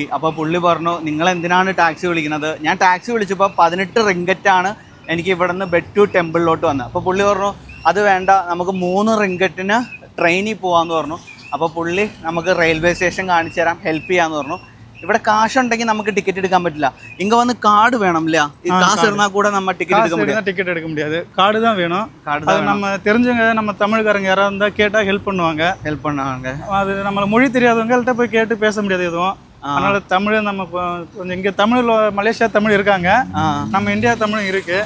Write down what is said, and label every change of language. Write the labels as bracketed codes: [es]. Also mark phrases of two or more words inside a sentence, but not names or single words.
[ml] അപ്പോൾ പുള്ളി പറഞ്ഞു, നിങ്ങൾ എന്തിനാണ് ടാക്സി വിളിക്കുന്നത്? ഞാൻ ടാക്സി വിളിച്ചപ്പോൾ 18 റിങ്കറ്റാണ് എനിക്ക് ഇവിടെ നിന്ന് ബെറ്റു ടെമ്പിളിലോട്ട് വന്നത്. അപ്പോൾ പുള്ളി പറഞ്ഞു അത് വേണ്ട, നമുക്ക് 3 റിങ്കറ്റിന് ട്രെയിനിൽ പോകാമെന്ന് പറഞ്ഞു. അപ്പോൾ പുള്ളി നമുക്ക് റെയിൽവേ സ്റ്റേഷൻ കാണിച്ചു തരാം, ഹെൽപ്പ് ചെയ്യാമെന്ന് പറഞ്ഞു. ഇവിടെ കാശുണ്ടെങ്കിൽ നമുക്ക് ടിക്കറ്റ് എടുക്കാൻ പറ്റില്ല. ഇങ്ങ വന്ന് കാർഡ് വേണം இல்லையா? [ta] காசு இருந்தா கூட நம்ம டிக்கெட் எடுக்க முடியாது. கார்டு தான் வேணும். அது நம்ம தெரிஞ்சவங்க, நம்ம தமிழ்காரங்க யாராவது இருந்தா கேட்டா ஹெல்ப் பண்ணுவாங்க. அது நம்ம மொழி தெரியாதவங்கள்ட்ட போய் கேட்டு பேச முடியாது எதுவும். அதனால தமிழ் நம்ம கொஞ்சம் இங்க தமிழ், மலேசியா தமிழ் இருக்காங்க, நம்ம இந்தியா தமிழும் இருக்கு.